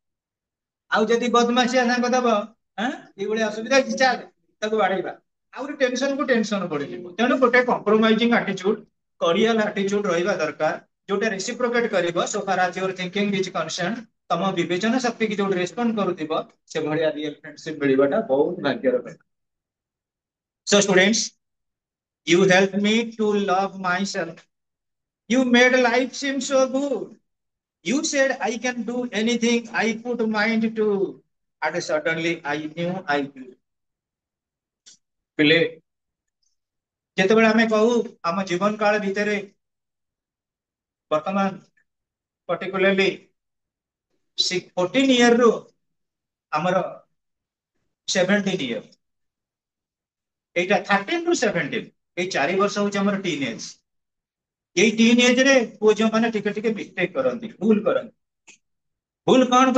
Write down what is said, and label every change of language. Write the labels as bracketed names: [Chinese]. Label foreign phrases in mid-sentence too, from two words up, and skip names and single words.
[Odia] ଆଉ ଯଦି ବଦମାସିଆ ସାଙ୍ଗ ଦବ ଏଇଭଳିଆ ଅସୁବିଧା ହେଇଛି ଚାଲ ତାକୁ ବାଡେଇବା ଆହୁରି ଟେନସନ କୁ ଟେନସନ ପଡିଯିବ ତେଣୁ ଗୋଟେ [English] compromising attitude cordial attitude [Odia] ରହିବା ଦରକାର ଯୋଉଟା ରେସିପ୍ରୋକେଟ କରିବ [English] so far as your thinking is concern [Odia] ତମ ବିବେଚନା ଶକ୍ତି କି ଯୋଉଠି ରେସ୍ପଣ୍ଡ କରୁଥିବ ସେଭଳିଆ [English] real friendship [Odia] ମିଳିବାଟା ବହୁତ ଭାଗ୍ୟର କଥା [English] so students you helped me to love myself you made life seem so good you said I can do anything I put mind to and suddenly I knew I could [Odia] ପିଲେ ଯେତେବେଳେ ଆମେ କହୁ ଆମ ଜୀବନ କାଳ ଭିତରେ ବର୍ତ୍ତମାନ ପର୍ଟିକୁଲାରଲି 14 ରୁ ଆମର 17 ଏଇଟା 13 ରୁ 17 ଏଇ 4 ବର୍ଷ ହଉଛି ଆମର [English] teen age [Odia] ଏଇ [English] teen age [Odia] ରେ ପୁଅ ଝିଅ ମାନେ ଟିକେ ଟିକେ ମିଷ୍ଟେକ୍ କରନ୍ତି ଭୁଲ କଣ